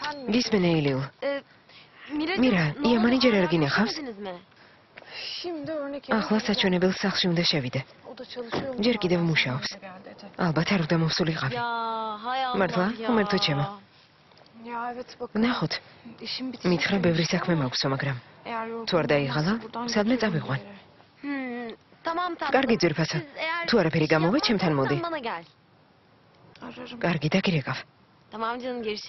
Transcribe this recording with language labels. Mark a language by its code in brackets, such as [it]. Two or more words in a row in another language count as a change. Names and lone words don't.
[ka] გისმენ ეილიულ. მირა, იამანი ჯერ არ გინახავს? [tr] Şimdi örnek [ka] ახლა საჩვენებელ სახლში უნდა შევიდე. [tr] O da çalışıyor. [ka] ჯერ კიდევ მუშაობს. ალბათ არ უნდა მოსულიყავი. მართლა? უმერთო ჩემო. [tr] Ya evet bakın. [ka] ნახოთ, [tr] İşim bitsin. [ka] მითხრა ბევრი საქმე მაქვსო, მაგრამ თუ არ დაიღალა, სადმე წავიყვან. კარგი ძვირფასო. თუ არაფერი გამოვა, ჩემთან მოდი. [tr] Ararım. [ka] კარგი დაგირეკავ. [tr] Tamam canım görüşürüz.